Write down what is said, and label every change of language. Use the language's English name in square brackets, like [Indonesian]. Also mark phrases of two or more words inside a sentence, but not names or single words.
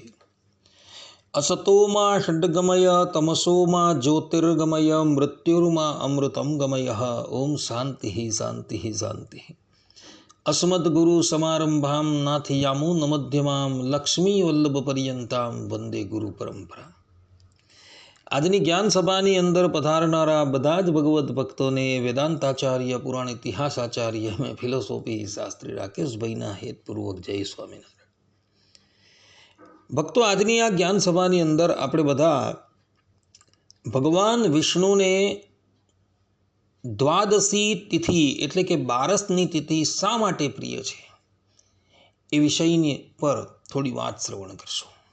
[Sanskrit] असतो मा षड्गमय तमसो मा ज्योतिर्गमय मृत्युर्मा अमृतं गमय। ओम शांति शांति शांति। अस्मद्गुरु समारंभां नाथयामो नमध्यमां लक्ष्मी वल्लभ पर्यंतां वंदे गुरु परंपरा। [Gujarati] આજની જ્ઞાન સભાની અંદર પધારનારા બધા જ ભગવદ્ ભક્તોને વેદાંતાચાર્ય પુરાણ ઇતિહાસ આચાર્ય મેં ફિલોસોફી શાસ્ત્રી રાકેશભાઈના હેતપૂર્વક જય સ્વામિનારાયણ। ભક્તો, આજની આ જ્ઞાન સભાની અંદર આપણે બધા ભગવાન વિષ્ણુને દ્વાદશી તિથિ એટલે કે બારસની તિથિ શા માટે પ્રિય છે એ વિષયની પર થોડી વાત શ્રવણ કરશું।